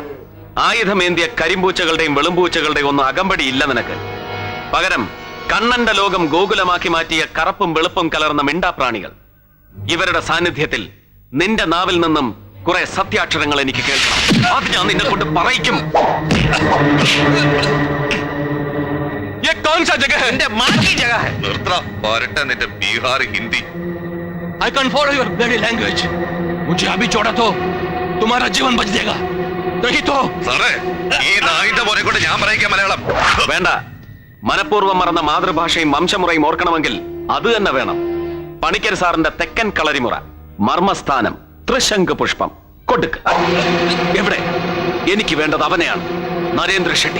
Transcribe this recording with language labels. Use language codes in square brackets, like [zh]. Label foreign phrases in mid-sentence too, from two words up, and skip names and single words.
[ml] ആയുധമേന്തിയ കരിമ്പൂച്ചകളുടെയും വെളുമ്പൂച്ചകളുടെയും ഒന്നും അകമ്പടി ഇല്ല നിനക്ക്. പകരം കണ്ണന്റെ ലോകം ഗോകുലമാക്കി മാറ്റിയ കറുപ്പും വെളുപ്പും കലർന്ന മിണ്ടാപ്രാണികൾ. ഇവരുടെ സാന്നിധ്യത്തിൽ നിന്റെ നാവിൽ നിന്നും കുറെ സത്യാക്ഷരങ്ങൾ എനിക്ക് കേൾക്കണം. അത് ഞാൻ നിന്നെ കൊണ്ട് പറയിക്കും. [hi] ये कौन सा जगह है? माँ की जगह है. [ml] നിർത്തടാ, പോരട്ടെ നിന്റെ ബീഹാർ ഹിന്ദി. [en] I can't follow your bloody language. [hi] मुझे अभी छोड़ा तो तुम्हारा जीवन बच जाएगा. नहीं तो. [ml] സാറേ, ഈ നായിന്റെ മോനെ കൊണ്ട് ഞാൻ പറയിക്കാം മലയാളം. വേണ്ട. മനഃപൂർവ്വം മറന്ന മാതൃഭാഷയും വംശമുറയും ഓർക്കണമെങ്കിൽ അത് തന്നെ വേണം. പണിക്കർ സാറിന്റെ തെക്കൻ കളരിമുറ, മർമ്മസ്ഥാനം, ത്രിശങ്ക് പുഷ്പം കൊടുക്ക്. എവിടെ? എനിക്ക് വേണ്ടത് അവനെയാണ്. നരേന്ദ്ര ഷെട്ടി.